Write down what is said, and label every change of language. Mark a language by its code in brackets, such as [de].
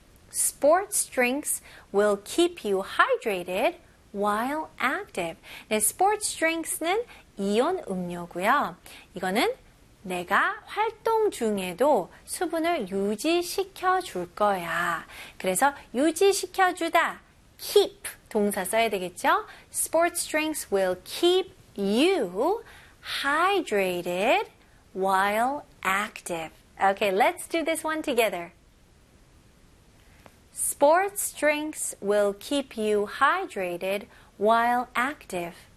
[en] Sports drinks will keep you hydrated while active. [ko] 네, sports drinks는 이온 음료고요. 이거는 내가 활동 중에도 수분을 유지시켜 줄 거야. 그래서 유지시켜 주다. Keep 동사 써야 되겠죠? [en] Sports drinks will keep you hydrated while active. Okay, let's do this one together. Sports drinks will keep you hydrated while active.